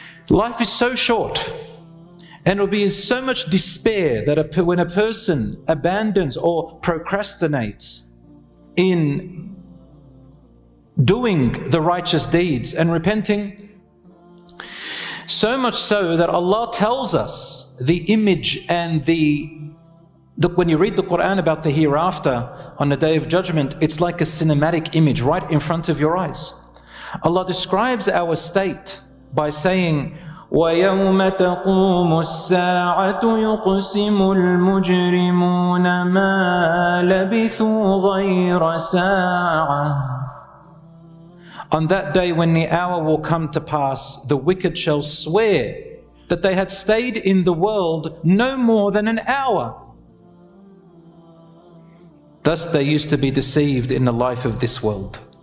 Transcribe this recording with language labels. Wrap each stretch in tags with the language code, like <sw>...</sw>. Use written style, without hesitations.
<en>Life is so short, and it will be in so much despair that when a person abandons or procrastinates in doing the righteous deeds and repenting, so much so that Allah tells us the image and the Look, when you read the Quran about the hereafter on the Day of Judgment, it's like a cinematic image right in front of your eyes. Allah describes our state by saying,</en> <ar>وَيَوْمَ تَقُومُ السَّاعَةُ يُقْسِمُ الْمُجْرِمُونَ مَا لَبِثُوا غَيْرَ سَاعَةٍ.</ar> <en>On that day when the hour will come to pass, the wicked shall swear that they had stayed in the world no more than an hour. Thus they used to be deceived in the life of this world.</en>